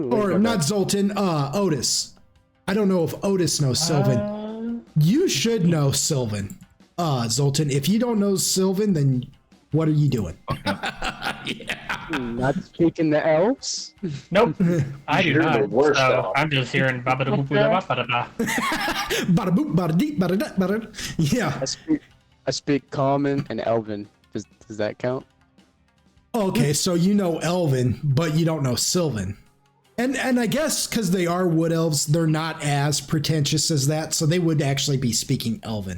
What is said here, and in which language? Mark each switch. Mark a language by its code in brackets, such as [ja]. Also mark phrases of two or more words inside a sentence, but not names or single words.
[en] Or not Zoltan, Otis. I don't know if Otis knows Sylvan. You should know Sylvan, Zoltan. If you don't know Sylvan, then what are you doing? Not speaking the elves. Nope, I do You're the not. worst, So though. I'm just hearing ba-ba-da-boop-ba-da-ba. Bada boop, bada dee, bada da, bada. Yeah. I speak common and elven. Does that count? Okay, so you know Elven, but you don't know Sylvan. And I guess because they are wood elves, they're not as pretentious as that, so they would actually be speaking Elven.